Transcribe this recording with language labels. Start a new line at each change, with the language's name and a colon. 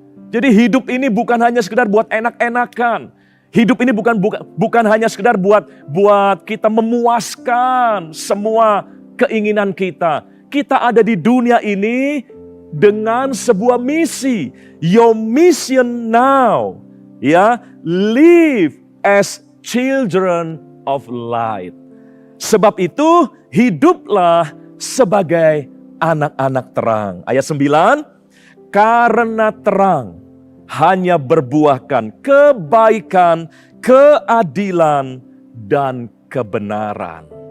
Indonesian: Jadi hidup ini bukan hanya sekedar buat enak-enakan. Hidup ini bukan hanya sekedar buat kita memuaskan semua keinginan kita. Kita ada di dunia ini dengan sebuah misi.
English: Your mission now. Ya, live as children of light.
Indonesian: Sebab itu hiduplah sebagai anak-anak terang. Ayat 9, karena terang hanya berbuahkan kebaikan, keadilan, dan kebenaran.